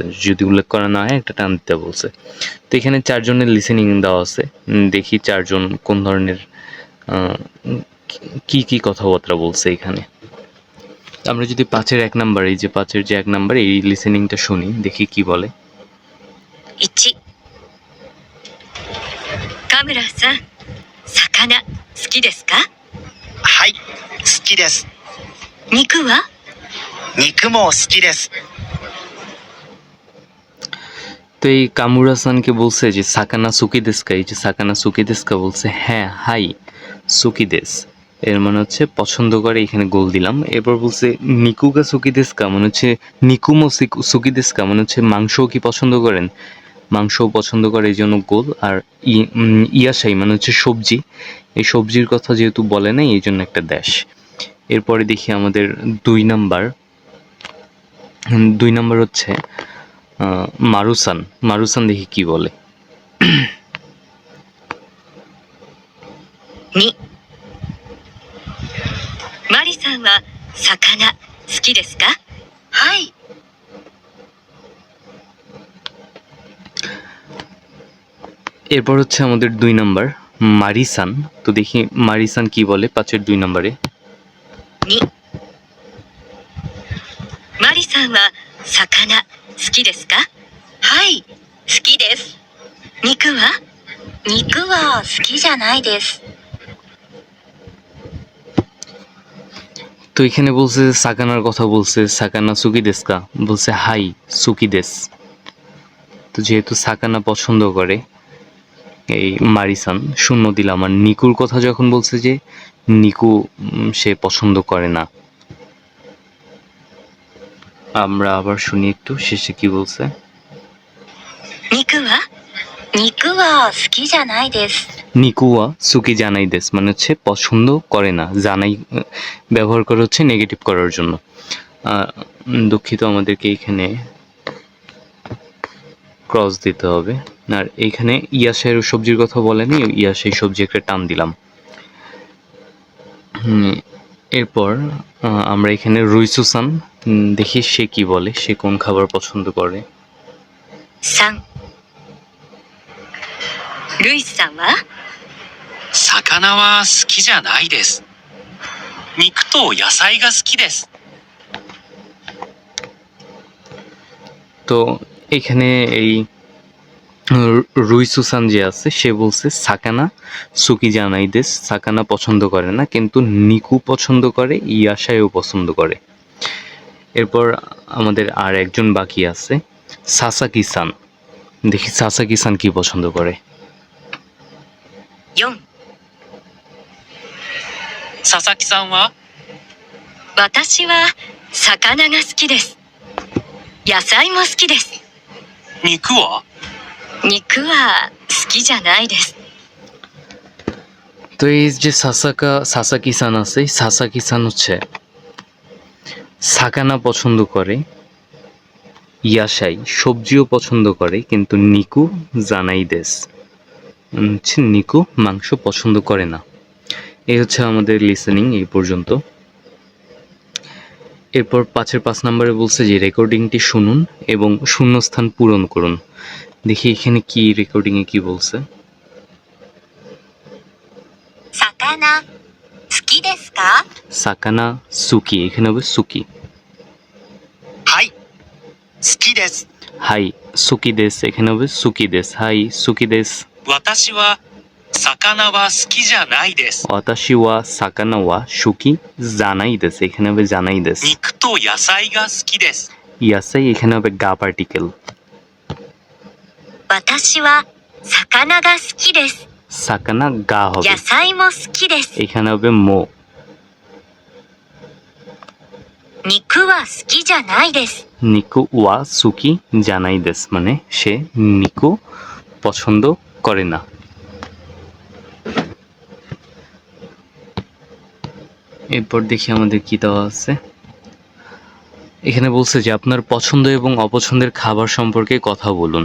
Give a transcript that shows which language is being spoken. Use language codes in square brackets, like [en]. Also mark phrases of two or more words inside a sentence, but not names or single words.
[bn] যদি উল্লেখ করা না হয় একটা টান দিতে বলছে। তো এখানে 4 জনের লিসেনিং দেওয়া আছে। দেখি 4 জন কোন ধরনের কি কথাবার্তা বলছে এখানে। আমরা যদি 5-এর 1 নাম্বার, এই যে 5-এর যে 1 নাম্বার, এই লিসেনিংটা শুনি, দেখি কি বলে। [ja] 1、カムラさん、魚好きですか？はい、好きです。肉は？肉も好きです。 [bn] তো এই কামুরা সানকে বলছে যে [ja] 魚好きですか, [bn] এই যে [ja] 魚好きですか [bn] বলছে হ্যাঁ [ja] はい好きです, [bn] এর মানে হচ্ছে পছন্দ করে। এখানে গোল দিলাম। এরপর বলছে [ja] 肉が好きですか, [bn] মানে হচ্ছে [ja] 肉も好きですか, [bn] মানে হচ্ছে মাংসও কি পছন্দ করেন, মাংসও পছন্দ করে, এই জন্য গোল। আর ইয়াশাই মানে হচ্ছে সবজি, এই সবজির কথা যেহেতু বলে নাই এই জন্য একটা ড্যাশ। এরপরে দেখি আমাদের 2 নাম্বার। 2 নাম্বার হচ্ছে মারুসান। মারুসান দেখি কি বলে। [ja] 2、マリさんは魚好きですか？はい。 [bn] এরপর হচ্ছে আমাদের 2 নাম্বার মারিসান। তো দেখি মারিসান কি বলে 5-এর 2 নাম্বারে। [ja] 2、マリさんは魚好きですか？はい。好きです。肉は？肉は好きじゃないです。 [bn] তো এখানে বলছে সাকানার কথা বলছে, [ja] 魚好きですか, [bn] বলছে [ja] はい好きです. [bn] তো যেহেতু সাকানা পছন্দ করে এই মারিসান, 0 দিলাম। আর নিকুর কথা যখন বলছে যে নিকু সে পছন্দ করে না। আমরা আবার শুনি একটু শেষে কি বলছে। [ja] 肉は？肉は好きじゃないです。肉は好きじゃないです, [bn] মানে হচ্ছে পছন্দ করে না। জানাই ব্যবহার করা হচ্ছে নেগেটিভ করার জন্য। দুঃখিত, আমাদেরকে এখানে ক্রস দিতে হবে। আর এইখানে ইয়াশের সবজির কথা বলেনি, ইয়াশের সবজি একটা টান দিলাম। এরপর আমরা এখানে রুইসুসান, দেখি সে কি বলে, সে কোন খাবার পছন্দ করে। [ja] 3、ルイスさんは？魚は好きじゃないです。肉と野菜が好きです。 [bn] তো এখানে এই রুইসুসান যে আছে সে বলছে [ja] 魚好きじゃないです, [bn] সাকানা পছন্দ করে না, কিন্তু নিকু পছন্দ করে, ইয়াশাইও পছন্দ করে। এরপর আমাদের আর একজন বাকি আছে সাসাকি সান। দেখি সাসাকি সান কি পছন্দ করে। [ja] 4、佐々木さんは？私は魚が好きです。野菜も好きです。肉は？肉は好きじゃないです。 [bn] তো এই যে সাসাকি সান আছে, সাসাকি সান হচ্ছে সাকানা পছন্দ করে, ইয়াসাই সবজিও পছন্দ করে কিন্তু [ja] 肉じゃないです [bn] হচ্ছে নিকু মাংস পছন্দ করে না। এই হচ্ছে আমাদের লিসেনিং এই পর্যন্ত। এরপর 5 নম্বরে বলছে যে রেকর্ডিংটি শুনুন এবং শূন্যস্থান পূরণ করুন। দেখি এখানে কি রেকর্ডিংয়ে কি বলছে। [ja] 魚好きですか？魚好き, [bn] এখানে হবে সুকি। [ja] はい好きですはい好きです, [bn] এখানে হবে [ja] 好きです. はい好きです. 私は魚は好きじゃないです私は魚は好きじゃないです, [bn] এখানে হবে [ja] じゃないです. 肉と野菜が好きです [bn] ইয়াসাই এখানে হবে গা পার্টিকেল। [ja] 私は魚が好きです。魚が [bn] হবে, [ja] 野菜も好きです。 [bn] এখানে হবে মো। [ja] 肉は好きじゃないです。肉は好きじゃないです [bn] মানে সে নিকু পছন্দ করে না। এরপর দেখি আমাদের কি দেওয়া আছে। এখানে বলছে যে আপনার পছন্দ এবং অপছন্দের খাবার সম্পর্কে কথা বলুন।